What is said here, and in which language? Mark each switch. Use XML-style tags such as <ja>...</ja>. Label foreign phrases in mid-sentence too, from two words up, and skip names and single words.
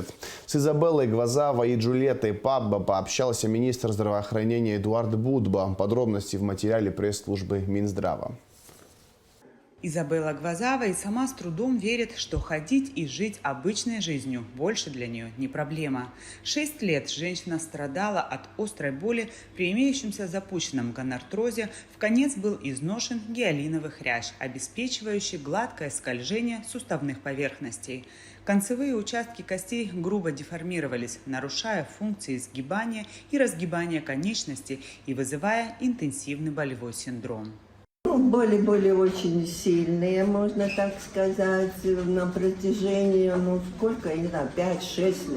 <ru>С Изабеллой Гвазавой и Джульеттой Пабба пообщался министр здравоохранения Эдуард Будба. Подробности в материале пресс-службы Минздрава. Изабелла Гвазава и сама с трудом верит, что ходить и жить обычной жизнью больше для нее не проблема. 6 лет женщина страдала от острой боли при имеющемся запущенном гонартрозе, вконец был изношен гиалиновый хрящ, обеспечивающий гладкое скольжение суставных поверхностей. Концевые участки костей грубо деформировались, нарушая функции сгибания и разгибания конечностей и вызывая интенсивный болевой синдром. Боли были очень сильные, можно так сказать, на протяжении, сколько, я не знаю, 5-6 лет.</ru>